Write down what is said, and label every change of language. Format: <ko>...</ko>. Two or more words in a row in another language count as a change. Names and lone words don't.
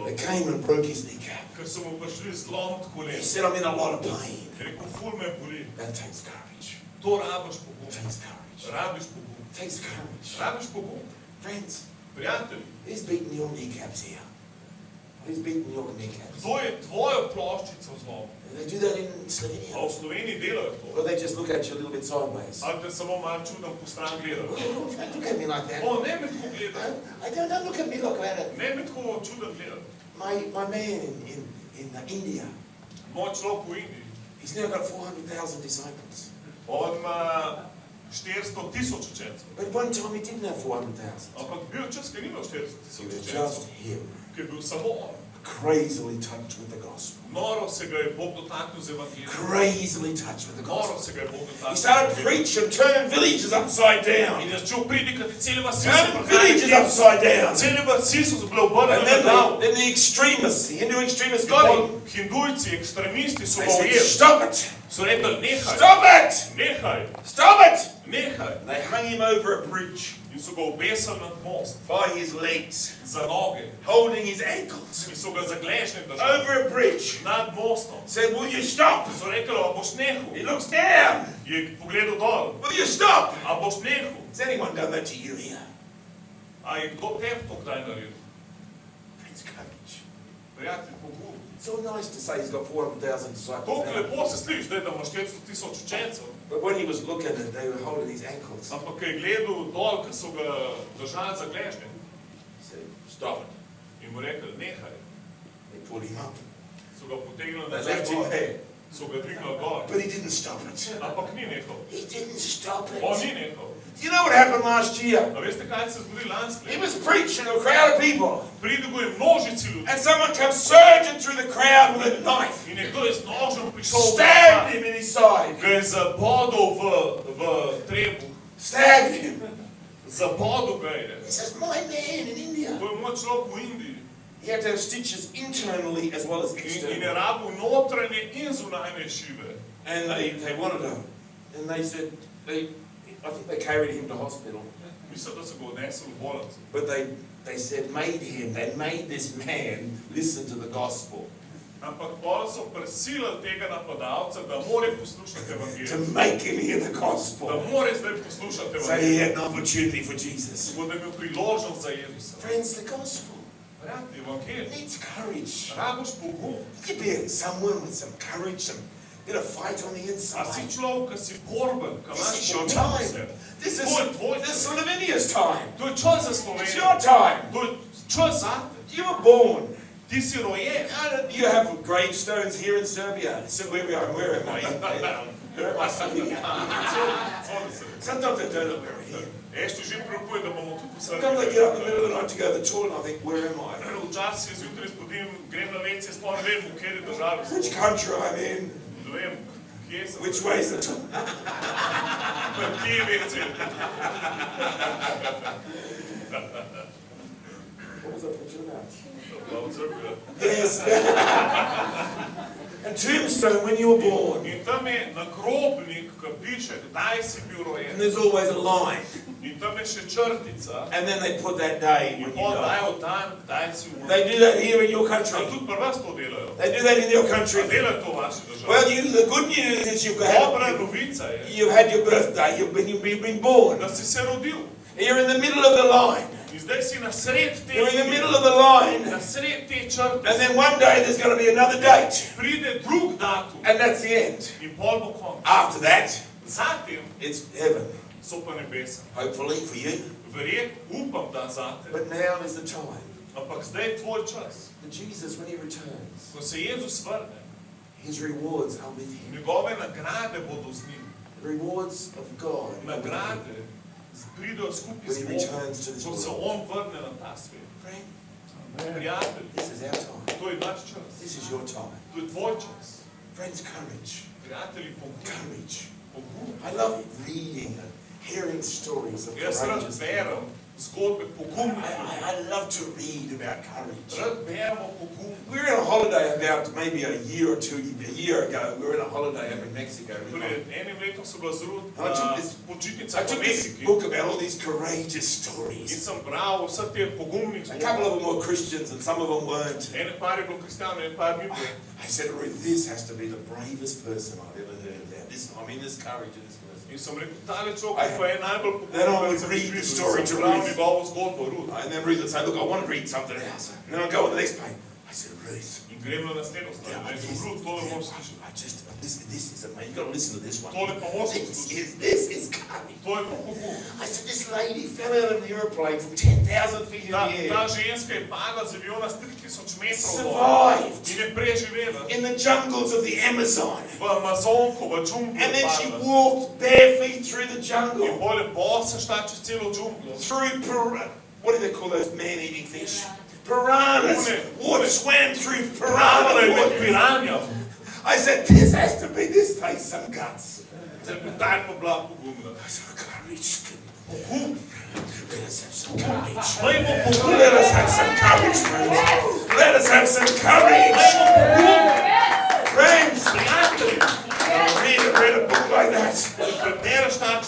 <en>They came and broke his kneecap.</en> <sl>ker so mu prišli zlomiti</sl> <en>He</en> <sl>kolen.</sl> <en>said, I'm in a lot of pain.</en> <sl>Je rekel, ful me boli.</sl> <en>That takes courage.</en> <sl>To rabiš pogum.</sl> <en>It takes courage.</en> <sl>Rabiš pogum.</sl> <en>It takes courage.</en> <sl>Rabiš pogum.</sl> <en>Friends,</en> <sl>Prijatelji,</sl> <en>who's beating your kneecaps here? Who's beating your kneecaps?</en> <sl>kdo je tvojo ploščico zlomil?</sl> <en>They do that in</en> <sl>A v</sl> <en>Slovenia.</en> <sl>Sloveniji delajo to?</sl> <en>Or they just look at you a little bit sideways.</en> <sl>Ali te samo malo čudno po stran gledajo?</sl> <en>Don't look at me like that.</en> <sl>O, ne me tako gledaj.</sl> <en>Don't look at me like that.</en> <sl>Ne me tako čudno gledaj.</sl> <en>My man in India,</en> <sl>Moj človek v Indiji,</sl> <en>he's now got 400,000 disciples.</en> <sl>on ima 400,000 učencev.</sl> <en>But one time he didn't have 400,000.</en> <sl>Ampak bil čas, ki ni imel</sl> <en>It</en> <sl>400,000</sl> <en>was</en> <sl>učencev,</sl> <en>just him,</en> <sl>ki je bil samo on.</sl> <en>crazily touched with the gospel.</en> <sl>Noro se ga je Bog dotaknil z evangelijem.</sl> <en>Crazily touched with the</en> <sl>Noro</sl> <en>gospel.</en> <sl>se ga je Bog</sl> <en>He</en> <sl>dotaknil.</sl> <en>started preaching, turning villages upside</en> <sl>In</sl> <en>down.</en> <sl>je začel predikati, cele vasi so</sl> <en>Turning villages upside down.</en> <sl>Cele vasi so bile</sl> <en>And</en> <sl>obrnjene na glavo.</sl> <en>then the extremists, the Hindu extremists got him.</en> <sl>Hindujci, ekstremisti so</sl> <en>They</en> <sl>ga</sl> <en>said,</en> <sl>ujeli.</sl> <en>stop it!</en> <sl>So rekli, nehaj,</sl> <en>Stop it!</en> <sl>nehaj,</sl> <en>Stop it!</en> <sl>nehaj.</sl> <en>And they hung him over a bridge</en> <sl>In so ga obesili nad most,</sl> <en>by his legs,</en> <sl>za noge.</sl> <en>holding his ankles</en> <sl>In so ga za gležnje držali.</sl> <en>over a bridge.</en> <sl>Nad mostom.</sl> <en>Said, will you stop?</en> <sl>So rekli, a boš</sl> <en>He</en> <sl>nehal.</sl> <en>looks down.</en> <sl>Je pogledal dol.</sl> <en>Will you stop?</en> <sl>A boš nehal.</sl> <en>Has anyone done that to you here?</en> <sl>A je kdo tebi to kdaj naredil?</sl> <en>Friends, courage.</en> <sl>Prijatelj, pogum.</sl> <en>It's all nice to say he's got 400,000 disciples</en> <sl>Toliko</sl> <en>now.</en> <sl>lepo se sliši, zdaj, da imaš 400,000 učencev.</sl> <en>But when he was looking at it, they were holding his ankles.</en> <sl>Ampak ko je gledal dol, ko so ga držali za gležnje.</sl> <en>He said, stop it.</en> <sl>In mu rekli, nehaj.</sl> <en>They pulled him up.</en> <sl>So ga potegnili</sl> <en>They</en> <sl>nazaj</sl> <en>left him</en> <sl>gor.</sl> <en>there.</en> <sl>So ga dvignili gor.</sl> <en>But he didn't stop it.</en> <sl>Ampak ni nehal.</sl> <en>He didn't stop</en> <sl>On</sl> <en>it.</en> <sl>ni nehal.</sl> <en>Do you know what happened last year?</en> <sl>A veste, kaj se zgodi lansko</sl> <en>He</en> <sl>leto?</sl> <en>was preaching to a crowd of people.</en> <sl>Pridiguje množici ljudi.</sl> <en>And someone comes surging through the crowd with a knife.</en> <sl>In nekdo je z nožem prišel v</sl> <en>Stabbed him in his side.</en> <sl>ga je zabodel v trebuh.</sl> <en>Stabbed him.</en> <sl>Zabodel ga je.</sl> <en>He says, my man in India.</en> <sl>To je moj človek v Indiji.</sl> <en>He had to have stitches internally as well as</en> <sl>In je</sl> <en>externally.</en> <sl>rabil notranje in zunanje šive.</sl> <en>And they wanted him. And they said, I think they carried him to hospital.</en> <sl>Mislim, da so ga odnesli v bolnico.</sl> <en>But they said, they made this man listen to the gospel.</en> <sl>Ampak pol so prisilili tega napadalca, da more poslušati</sl> <en>To</en> <sl>evangelij.</sl> <en>make him hear the</en> <sl>Da</sl> <en>gospel.</en> <sl>more zdaj poslušati</sl> <en>So he</en> <sl>evangelij.</sl> <en>had an opportunity for Jesus.</en> <sl>Tako da je imel priložnost za Jezusa.</sl> <en>Friends, the gospel</en> <sl>Prijatelj, evangelij.</sl> <en>needs courage.</en> <sl>Rabiš pogum.</sl> <en>You be someone with some courage, some bit of fight on the</en> <sl>A si</sl> <en>inside.</en> <sl>človek, ki si borben, ki</sl> <en>This</en> <sl>imaš</sl> <en>is your</en> <sl>pogum v</sl> <en>time.</en> <sl>sebi.</sl> <en>This is</en> <sl>Tvoj</sl> <en>Slovenia's time.</en> <sl>To je čas za</sl> <en>It's</en> <sl>Slovenijo.</sl> <en>your time.</en> <sl>To je čas zate.</sl> <en>You were born.</en> <sl>Ti si rojen.</sl> <en>You have gravestones here in Serbia. So where we are, where am I? Sometimes I don't know where I am. Ще жив пророкує да бомо тут Sometimes I get up in the middle of the night to go to the toilet and I think, where am I?</en> <sl>Вчаси зjutraj spodim, grem na WC, sploh ne vem, v kateri državi sem.</sl> <en>Which country I'm in?</en> <sl>Ne vem, kje sem.</sl> <en>Which way is the toilet?</en> <sl>Kje je WC?</sl> <en>What was I picture about?</en> <sl>Bila v crkvi.</sl> <en>Yes. And tombstone, when you were born.</en> <sl>In tam je nagrobnik, ki piše, kdaj si bil</sl> <en>And</en> <sl>rojen.</sl> <en>there's always a line.</en> <sl>In tam je še črtica.</sl> <en>And then they put that day</en> <sl>In</sl> <en>when you</en> <sl>pol</sl> <en>die.</en> <sl>dajo dan, kdaj si umrl.</sl> <en>They do that here in your</en> <sl>A</sl> <en>country.</en> <sl>tudi pri vas to delajo.</sl> <en>They do that in your</en> <sl>A</sl> <en>country.</en> <sl>delajo to v vaši državi.</sl> <en>Well, the good news is</en> <sl>Dobra novica je,</sl> <en>you've had your birthday, you've been born.</en> <sl>da si se rodil.</sl> <en>You're in the middle of the line.</en> <sl>In zdaj si na sred te</sl> <en>You're in the middle of the</en> <sl>na</sl> <en>line.</en> <sl>sred te črte.</sl> <en>And then one day there's going to be another date.</en> <sl>Pride drug datum</sl> <en>And that's the end.</en> <sl>in pol bo konc.</sl> <en>After that,</en> <sl>Zatem</sl> <en>it's heaven.</en> <sl>so pa nebesa.</sl> <en>Hopefully for you.</en> <sl>Verjet, upam, da zate.</sl> <en>But now is the time.</en> <sl>Ampak zdaj je tvoj čas.</sl> <en>That Jesus, when he returns,</en> <sl>Ko se Jezus vrne,</sl> <en>his rewards are with him.</en> <sl>njegove nagrade bodo z njim.</sl> <en>The rewards of God are with him.</en> <sl>Nagrade pridejo skupaj</sl> <en>When</en> <sl>z</sl> <en>he</en> <sl>Bogom,</sl> <en>returns to this</en> <sl>ko se</sl> <en>world.</en> <sl>on vrne na ta svet.</sl> <en>Friend,</en> <sl>Prijatelj,</sl> <en>this is our time.</en> <sl>to je naš čas.</sl> <en>This is your time.</en> <sl>To je tvoj čas.</sl> <en>Friends, courage.</en> <sl>Prijatelji, pogum.</sl> <en>Courage.</en> <sl>Pogum.</sl> <en>I love reading and hearing stories of</en> <sl>Jaz rad</sl> <en>courageous</en> <sl>berem zgodbe pogumnih.</sl> <en>I love to read about courage.</en> <sl>Rad beremo pogum.</sl> <en>We were on a holiday about maybe a year ago. We were on a holiday over in Mexico.</en> <sl>Pred enim letom sem bila zelo</sl> <en>I took this-</en> <sl>počitnica</sl> <en>I</en> <sl>v</sl> <en>took this</en> <sl>Mehiki</sl> <en>book about all these courageous</en> <sl>in</sl> <en>stories.</en> <sl>sem bral vse te pogumnih</sl> <en>A couple of</en> <sl>zgodb.</sl> <en>them were Christians and some of them weren't.</en> <sl>Ene par je bilo kristijanov, ene par ni bilo.</sl> <en>I said, Ruth, this has to be the bravest person I've ever heard about. This courage in this person.</en> <sl>In sem rekel, tale človek pa je najbolj</sl> <en>Then I</en> <sl>pogumen,</sl> <en>would</en> <sl>sem</sl> <en>read</en> <sl>jih</sl> <en>the</en> <sl>videl.</sl> <en>story</en> <sl>In</sl> <en>to</en> <sl>sem bral</sl> <en>Ruth.</en> <sl>njegovo zgodbo,</sl> <en>Ruth. And then Ruth would say, look, I want to read something else. And then I'd go on the next page. I said, Ruth,</en> <sl>In grem na naslednjo stran.</sl> <en>yeah,</en> <sl>Rekel, Ruth, tole moraš slišati.</sl> <en>this is amazing. You've got to listen to this one.</en> <sl>Tole pa moraš</sl> <en>This is courage.</en> <sl>To je pa pogum.</sl> <en>I said, this lady fell out of an aeroplane from 10,000 feet in the</en> <sl>Ta</sl> <en>air.</en> <sl>ženska je padla z aviona s 3000 metrov dol.</sl> <en>Survived</en> <sl>In je preživela.</sl> <en>in the jungles of the Amazon.</en> <sl>V Amazonku, v džunglu</sl> <en>And</en> <sl>je</sl> <en>then she</en> <sl>padla.</sl> <en>walked bare feet through the</en> <sl>In</sl> <en>jungle.</en> <sl>pol je bosa šla čez celo džunglo.</sl> <en>What do they call those man-eating fish? Piranhas. One. Swam through</en> <sl>Plavala je</sl> <en>piranha</en> <sl>med</sl> <en>water.</en> <sl>piranjem.</sl> <en>I said, this has to be, this takes some guts.</en> <sl>Ta je pa bila pogumna.</sl> <en>I said, courage.</en> <sl>Pogum.</sl> <en>Let us have some courage.</en> <sl>Dajmo pogum.</sl> <en>Let us have some courage, friends. Let us have some courage. Friends,</en> <sl>Prijatelji,</sl> <en>read a book like that.</en> <sl>prebereš takšno</sl>